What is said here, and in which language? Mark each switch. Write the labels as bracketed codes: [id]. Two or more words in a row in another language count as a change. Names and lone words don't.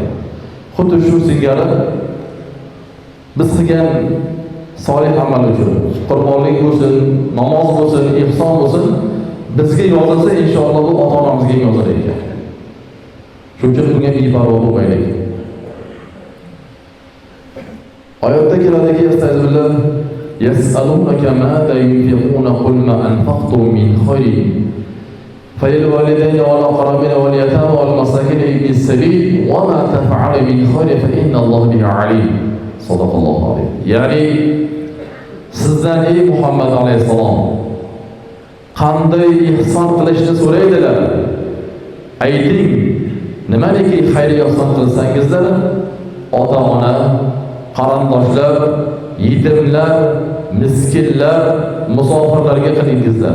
[uz] Xuddi shu singari biz qilgan solih amal uchun, qurbonlik bo'lsin, namoz bo'lsin, ihson bo'lsin, bizga yozilsa inshaalloh bu ota-onamizga yozilar ekan. Shuning uchun bunga beparvo bo'lmaylik. Oyatda keladiki, estağfirullah, [ar] يسألونك ماذا ينفقون قل ما أنفقتم من خير فللوالدين والأقربين واليتامى والمساكين بالسبيل وما تفعلوا من خير فإن الله به عليم. صدق الله عليه. [uz] Ya'ni sizdan ey Muhammad alayhisalom qanday ihson qilishni so'raydilar? Ayting, nimaniki xayriya ihson qilsangizlar, ota-ona, qarindoshlar, yetimlar, miskinlar, musofirlarga qilingizlar.